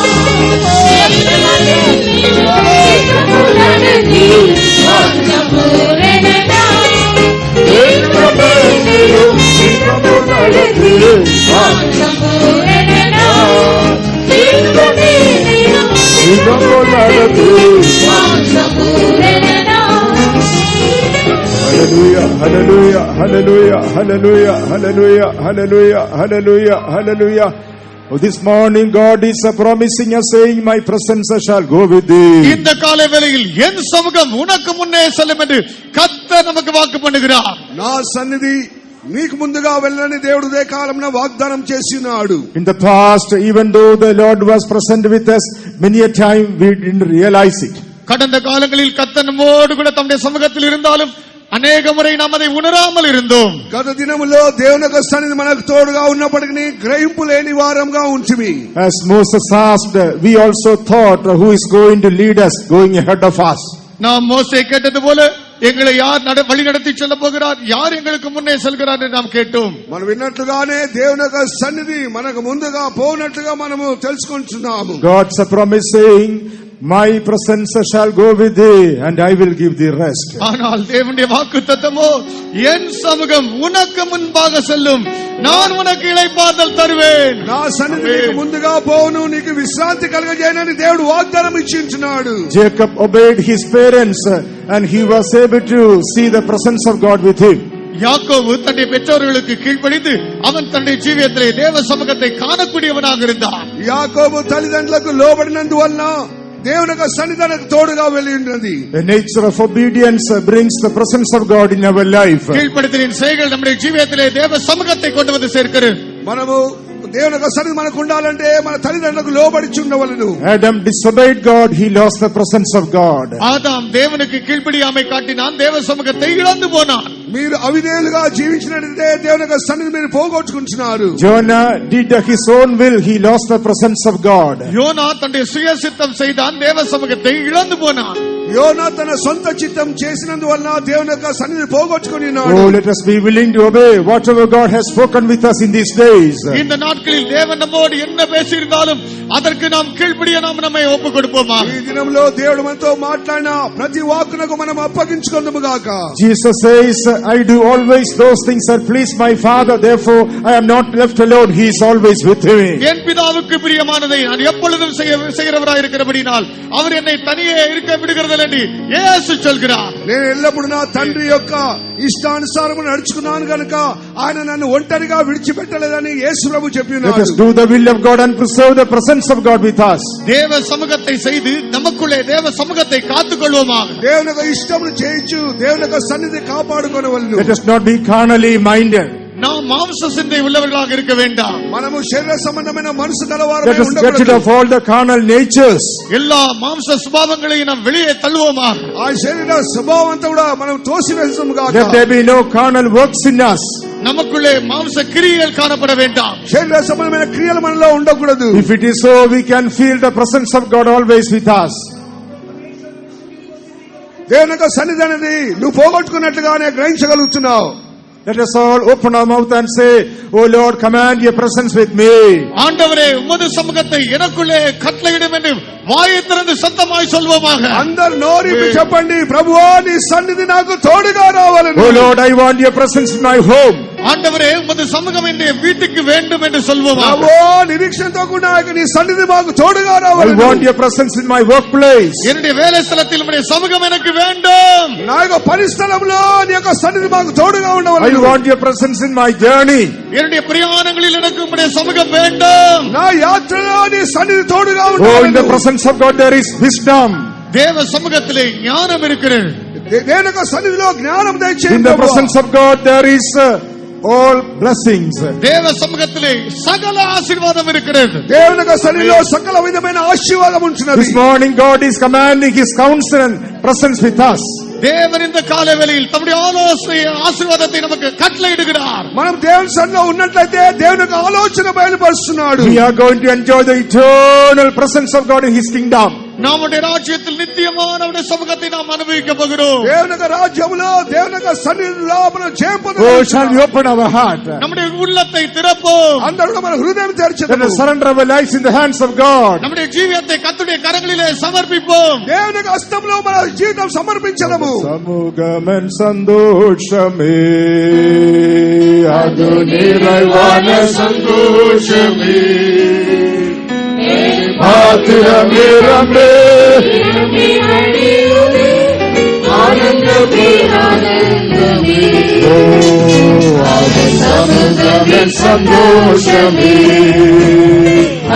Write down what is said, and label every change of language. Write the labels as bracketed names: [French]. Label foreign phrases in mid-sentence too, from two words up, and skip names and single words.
[Tamil] சித்தமுள் நடத்தி மானு சம்பூரணரா. ஏகதேவனையும் சித்தமுள் நடத்தி மானு சம்பூரணரா. ஏகதேவனையும் சித்தமுள் நடத்தி மானு சம்பூரணரா. [English] Hallelujah, hallelujah, hallelujah, hallelujah, hallelujah, hallelujah, hallelujah, hallelujah. This morning God is promising us, saying, my presence shall go with thee. [Tamil] இந்த காலை வேளையில் என் சமூகம் உனக்கு முன்னே செல்லும் என்று கர்த்தர் நமக்கு வாக்கு பண்ணுகிறார். [Telugu] నా సన్నిధి నీకు ముందుగా వెళ్ళని దేవుడు ఉదయ కాలమున వాగ్దానం చేసినాడు. [English] In the past, even though the Lord was present with us, many a time we didn't realize it. [Tamil] கடந்த காலங்களில் கர்த்தர் நம்மோடு கூட தம்முடைய சமூகத்தில் இருந்தாலும் அநேக முறை நாம் அதை உணராமல் இருந்தோம். [Telugu] గత దినములో దేవుని యొక్క సన్నిధి మనకు తోడుగా ఉన్నప్పటికీ గ్రహింపు లేని వారంగా ఉంచిమి. [English] As Moses asked, we also thought, who is going to lead us, going ahead of us. [Tamil] நாம் மோசே கேட்டது போல எங்களை யார் வழி நடத்தி செல்ல போகிறார், யார் எங்களுக்கு முன்னே செல்கிறார் என்று நாம் கேட்டோம். [Telugu] మనం విన్నట్లుగానే దేవుని యొక్క సన్నిధి మనకు ముందుగా పోనట్లుగా మనము తెలుసుకుంటున్నాము. [English] God's promising, my presence shall go with thee and I will give thee rest. [Tamil] ஆனால் தேவனுடைய வாக்குத்தத்தமோ என் சமூகம் உனக்கு முன்பாக செல்லும், நான் உனக்கு இளைப்பாறுதல் தருவேன். [Telugu] నా సన్నిధి నీకు ముందుగా పోను, నీకు విశ్రాంతి కలుగజేయనని దేవుడు వాగ్దానం ఇచ్చించున్నాడు. [English] Jacob obeyed his parents and he was able to see the presence of God with him. [Tamil] யாக்கோபு தன்னுடைய பெற்றோர்களுக்கு கீழ்ப்படிந்து அவன் தன்னுடைய ஜீவியத்திலே தேவ சமூகத்தை காணக்கூடியவனாக இருந்தான். [Telugu] యాకోబు తల్లిదండ్రులకు లోబడినందువల్ల దేవుని యొక్క సన్నిధానకు తోడుగా వెళ్ళి ఉన్నది. [English] The nature of obedience brings the presence of God in our life. [Tamil] கீழ்ப்படிதலின் செயல்கள் நம்முடைய ஜீவியத்திலே தேவ சமூகத்தை கொண்டு வந்து சேர்க்கிறது. [Telugu] మనము దేవుని యొక్క సన్నిధి మనకు ఉండాలంటే మన తల్లిదండ్రులకు లోబడి ఉండవలెను. [English] Adam disobeyed God, he lost the presence of God. [Tamil] ஆதாம் தேவனுக்கு கீழ்ப்படியாமை காட்டினான், தேவ சமூகத்தை இழந்து போனான். [Telugu] మీరు అవిధేయులుగా జీవించినట్లయితే దేవుని యొక్క సన్నిధి మీరు పోగొట్టుకుంటున్నారు. [English] Jonah did his own will, he lost the presence of God. [Tamil] யோனா தன்னுடைய சுய சித்தம் செய்தான், தேவ சமூகத்தை இழந்து போனான். [Telugu] యోనా తన సొంత చిత్తం చేసినందువల్ల దేవుని యొక్క సన్నిధిని పోగొట్టుకొని ఉన్నాడు. [English] Oh, let us be willing to obey whatever God has spoken with us in these days. [Tamil] இந்த நாட்களில் தேவன் நம்மோடு என்ன பேசியிருந்தாலும் அதற்கு நாம் கீழ்ப்படிய நம்மை ஒப்புக் கொடுப்போமா? [Telugu] ఈ దినంలో దేవుడు మనతో మాట్లాడిన ప్రతి వాక్కునకు మనం అప్పగించుకుందాము గాక. [English] Jesus says, I do always those things that please my Father, therefore I am not left alone, he is always with me. [Tamil] என் பிதாவுக்கு பிரியமானதை நான் எப்பொழுதும் செய்கிறவராய் இருக்கிறபடியால் அவர் என்னை தனியே இருக்க விடுகிறதில்லை என்று இயேசு சொல்கிறார். [Telugu] నేను ఎల్లప్పుడూ నా తండ్రి యొక్క ఇష్టానుసారము నడుచుకున్నాను గనుక ఆయన నన్ను ఒంటరిగా విడిచిపెట్టలేదని యేసు ప్రభు చెప్పినాడు. [English] Let us do the will of God and preserve the presence of God with us. [Tamil] தேவ சமூகத்தை செய்து நமக்குள்ளே தேவ சமூகத்தை காத்துக்கொள்வோமாக. [Telugu] దేవుని యొక్క ఇష్టమును చేయించు దేవుని యొక్క సన్నిధి కాపాడుకొనవలెను. [English] Let us not be carnally minded. [Tamil] நாம் மாம்ச சிந்தை உள்ளவர்களாக இருக்க வேண்டாம். [Telugu] మనము శరీర సంబంధమైన మనసు [English] Let [Telugu] గలవారమై [English] us get rid [Telugu] ఉండకూడదు. [English] of all the carnal natures. [Tamil] எல்லா மாம்ச சுபாவங்களையும் நாம் வெளியே தள்ளுவோமாக. [Telugu] ఆ శరీర స్వభావం అంతా కూడా మనం తోసివేస్తాము గాక. [English] Let there be no carnal works in us. [Tamil] நமக்குள்ளே மாம்ச கிரியைகள் காணப்பட வேண்டாம். [Telugu] శరీర సంబంధమైన క్రియలు మనలో ఉండకూడదు. [English] If it is so, we can feel the presence of God always with us. [Telugu] దేవుని యొక్క సన్నిధి అనేది నువ్వు పోగొట్టుకున్నట్లుగానే గ్రహించగలుగుతున్నావు. [English] Let us all open our mouth and say, Oh Lord, command your presence with me. [Tamil] ஆண்டவரே உமது சமூகத்தை எனக்குள்ளே கட்டளையிடும் என்று வாயை திறந்து சத்தமாய் சொல்வோமாக. [Telugu] అందరు నోరిపి చెప్పండి, ప్రభువా నీ సన్నిధి నాకు తోడుగా రావాలని. [English] Oh Lord, I want your presence in my home. [Tamil] ஆண்டவரே உமது சமூகம் என்னுடைய வீட்டுக்கு வேண்டும் என்று சொல்வோமாக. [Telugu] ప్రభువా నిరీక్షణతో కూడా నీ సన్నిధి మాకు తోడుగా [English] I [Telugu] రావాలని. [English] want your presence in my workplace. [Tamil] என்னுடைய வேலை ஸ்தலத்தில் உம்முடைய சமூகம் எனக்கு வேண்டும். [Telugu] నా యొక్క పరిస్థితుల్లో నీ యొక్క సన్నిధి మాకు తోడుగా [English] I [Telugu] ఉండవాలి. [English] want your presence in my journey. [Tamil] என்னுடைய பிரயாணங்களில் எனக்கு உம்முடைய சமூகம் வேண்டும். [Telugu] నా యాత్రలో నీ సన్నిధి తోడుగా [English] Oh, in [Telugu] ఉండాలి. [English] the presence of God there is wisdom. [Tamil] தேவ சமூகத்திலே ஞானம் இருக்கிறது. [Telugu] దేవుని యొక్క సన్నిధిలో జ్ఞానం [English] In [Telugu] దయచేయండి [English] the [Telugu] ప్రభువా. [English] presence of God there is all blessings. [Tamil] தேவ சமூகத்திலே சகல ஆசீர்வாதம் இருக்கிறது. [Telugu] దేవుని యొక్క సన్నిధిలో సకల విధమైన ఆశీర్వాదం ఉంటున్నది. [English] This morning God is commanding his counsel and presence with us. [Tamil] தேவன் இந்த காலவேளையில் தம்முடைய ஆலோசனை ஆசீர்வாதத்தை நமக்கு கட்டளையிடுகிறார். [Telugu] మనం దేవుని సన్నిధిలో ఉన్నట్లయితే దేవుని యొక్క ఆలోచన బయలుపరుస్తున్నాడు. [English] We are going to enjoy the eternal presence of God in his kingdom. [Tamil] நம்முடைய ராஜ்யத்தில் நித்தியமான அவருடைய சமூகத்தை நாம் அனுபவிக்க போகிறோம். [Telugu] దేవుని యొక్క రాజ్యములో దేవుని యొక్క సన్నిధిలో మనం జయం [English] Oh, shall we [Telugu] పొందుతాము. [English] open our heart? [Tamil] நம்முடைய உள்ளத்தை திறப்போம். [Telugu] అందరూ మన హృదయం [English] Let [Telugu] తెరచుదాము. [English] us surrender our lives in the hands of God. [Tamil] நம்முடைய ஜீவியத்தை கர்த்தருடைய கரங்களிலே சமர்ப்பிப்போம். [Telugu] దేవుని యొక్క హస్తంలో మన జీవితం సమర్పించడము. [Tamil] சமூகமன் சந்தோஷமே அது நிறைவான சந்தோஷமே பாத்திரமே ரமே ஓ அது சமூகமன் சந்தோஷமே